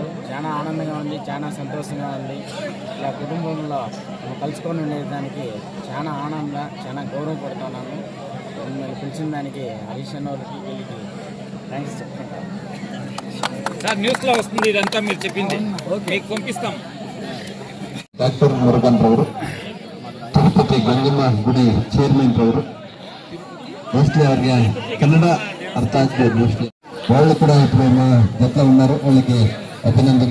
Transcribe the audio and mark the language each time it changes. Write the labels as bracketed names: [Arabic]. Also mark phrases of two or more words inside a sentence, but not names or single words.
[Telugu] చాలా ఆనందంగా ఉంది, చాలా సంతోషంగా ఉంది. ఇలా కుటుంబంలో మనం కలుసుకొని ఉండేదానికి చాలా ఆనందంగా, చాలా గౌరవపడుతున్నాను. మిమ్మల్ని పిలిచిన దానికి హరీష్ అన్న వాళ్ళకి వీళ్ళకి థ్యాంక్స్ చెప్పుకుంటాను. సార్ న్యూస్లో వస్తుంది ఇదంతా మీరు చెప్పింది, మీకు పంపిస్తాం. [Kannada] ಡಾಕ್ಟರ್ ಮುರುಗನ್ ರವರು, ತಿರುಪತಿ ಗಂಗಮ್ಮ ಗುಡಿ ಚೇರ್ಮನ್ ರವರು, ಮೋಸ್ಟ್ಲಿ ಅವ್ರಿಗೆ ಕನ್ನಡ ಅರ್ಥ ಆಗ್ತದೆ. [Telugu] ಮೋಸ್ಟ್ಲಿ వాళ్ళు కూడా ఇప్పుడు మా జట్లో ఉన్నారు. వాళ్ళకి అభినందన.